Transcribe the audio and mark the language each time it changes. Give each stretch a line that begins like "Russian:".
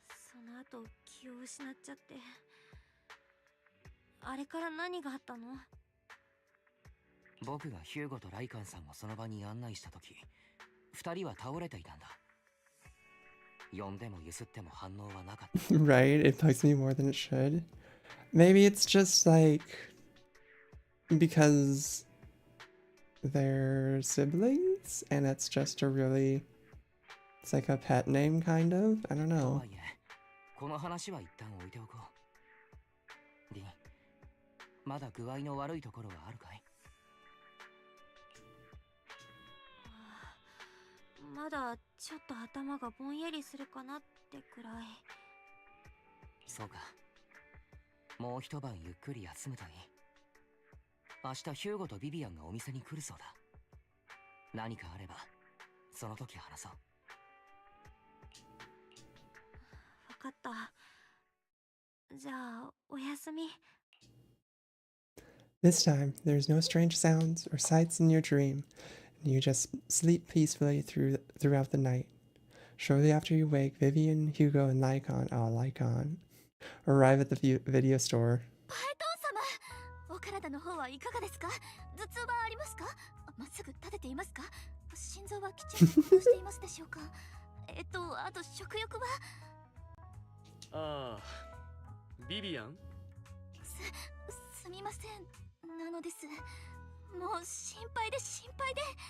Japanese: その後気を失っちゃって。あれから何があったの？僕がヒューゴとライカンさんをその場に案内した時、二人は倒れていたんだ。呼んでもゆすっても反応はなかった。
English: Right, it bugs me more than it should. Maybe it's just like because they're siblings and it's just a really, it's like a pet name kind of. I don't know.
Japanese: この話は一旦置いておこう。リン、まだ具合の悪いところはあるかい？まだちょっと頭がぼんやりするかなってくらい。そうか。もう一晩ゆっくり休むといい。明日ヒューゴとビビアンがお店に来るそうだ。何かあればその時話そう。分かった。じゃあおやすみ。
English: This time, there's no strange sounds or sights in your dream, and you just sleep peacefully throughout the night. Shortly after you wake, Vivian, Hugo, and Lycaon, Lycaon, arrive at the video store.
Japanese: パイトン様、お体の方はいかがですか？頭痛はありますか？まっすぐ立てていますか？心臓はきちんとしていますでしょうか？あと食欲は？ああ、ビビアン？すみません。なのです。もう心配で心配で。